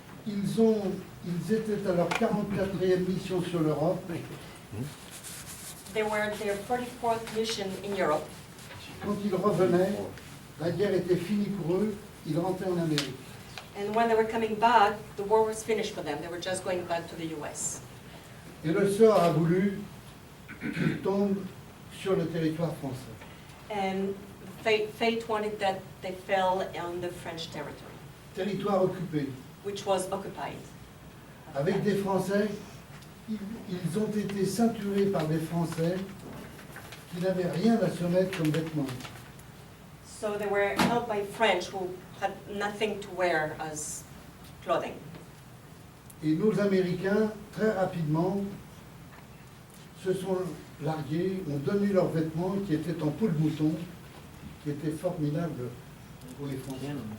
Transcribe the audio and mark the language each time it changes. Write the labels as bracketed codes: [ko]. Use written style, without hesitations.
[fr] Ils étaient à leur 44e mission sur l'Europe. [en] They were at their 44th mission in Europe. [fr] Quand ils revenaient, la guerre était finie pour eux, ils rentraient en Amérique. [en] And when they were coming back, the war was finished for them. They were just going back to the US. [fr] Et le sort a voulu qu'ils tombent sur le territoire français. [en] And fate wanted that they fell on the French territory, [fr] Territoire occupé. [en] which was occupied. [fr] Avec des Français, ils ont été ceinturés par des Français qui n'avaient rien à se mettre comme vêtements. [en] So they were held by French who had nothing to wear as clothing. [fr] Et nos Américains, très rapidement, se sont largués, ont donné leurs vêtements qui étaient en peau de mouton, qui étaient formidables pour les Français.